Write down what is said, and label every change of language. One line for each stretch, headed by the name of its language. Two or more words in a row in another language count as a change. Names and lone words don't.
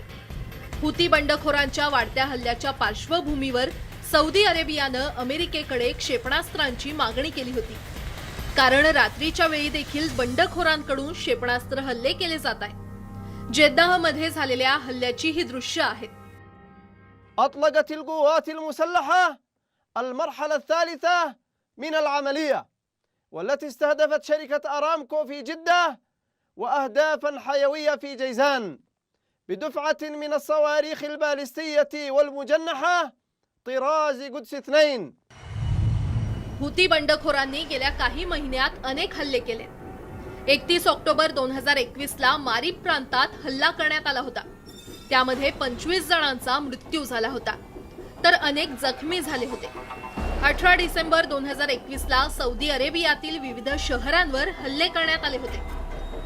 Marathi: हुती बंडखोरांच्या वाढत्या हल्ल्याच्या पार्श्वभूमीवर सौदी अरेबियानं अमेरिकेकडे क्षेपणास्त्रांची मागणी केली होती. कारण रात्रीच्या वेळी देखील बंडखोरांकडून क्षेपणास्त्र हल्ले केले जात आहेत. जेद्दाहमध्ये झालेल्या हल्ल्याची ही दृश्य आहेत.
Arabic: أطلقت القوات المسلحة المرحلة الثالثة من العملية والتي استهدفت شركة أرامكو في جدة وأهدافا حيوية في جيزان بدفعة من الصواريخ البالستية والمجنحة طراز قدس 2.
Marathi: हुती बंडखोरांनी गेल्या काही महिन्यात अनेक हल्ले केले. 31 ऑक्टोबर 2021 ला मारिब प्रांतात हल्ला करण्यात आला होता. त्यामध्ये 25 जणांचा मृत्यू झाला होता तर अनेक जखमी झाले होते. 18 डिसेंबर 2021 ला सौदी अरेबियातील विविध शहरांवर हल्ले करण्यात आले होते.